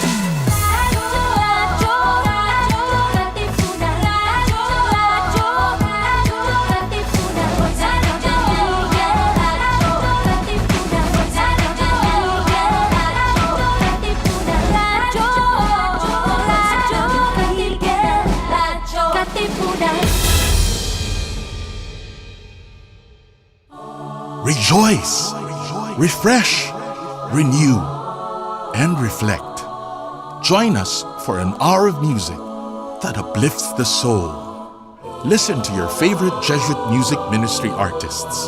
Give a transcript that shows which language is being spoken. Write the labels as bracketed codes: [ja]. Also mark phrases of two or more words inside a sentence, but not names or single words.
[en] Radyo, radyo, radyo, Katipunan, radyo, radyo, radyo, Katipunan, radyo, Katipunan, radyo, Katipunan. Rejoice, refresh, renew, and reflect. Join us for an hour of music that uplifts the soul. Listen to your favorite Jesuit music ministry artists.